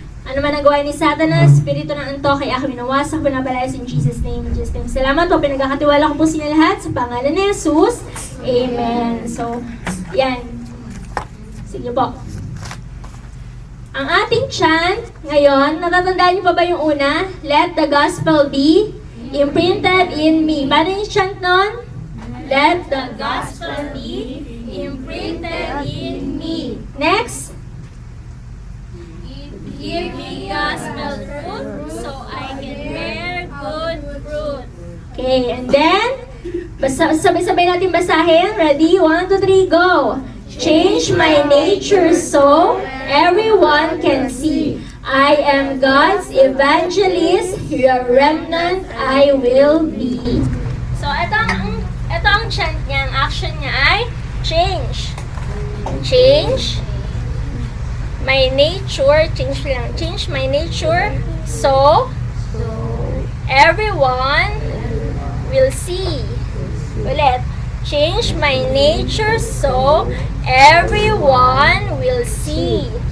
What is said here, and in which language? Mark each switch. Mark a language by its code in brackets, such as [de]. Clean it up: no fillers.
[tl] Ano man ang gawain ni Satanas, Espiritu ng Antok, kaya kami nawasak, pinapalayas [en] in Jesus' name. In Jesus' name. [tl] Salamat po, pinagkakatiwala ko po sila lahat sa pangalan ni Jesus. Amen. So, yan. Sige po. Ang ating chant ngayon, natatandaan niyo pa ba yung una? [en] Let the gospel be imprinted in me. [tl] Paano yung chant nun? [en] Let the gospel be imprinted in me. Next. Give me gospel truth so I can bear good fruit. Okay, and then, [tl] sabay-sabay natin basahin. [en] Ready? 1, 2, 3, go! Change my nature so everyone can see. I am God's evangelist, your remnant I will be. [tl] So, ito ang chant niya, ang action niya ay change. [en] Change my nature, change my nature so everyone will see. Ulit. Change my nature so everyone will see.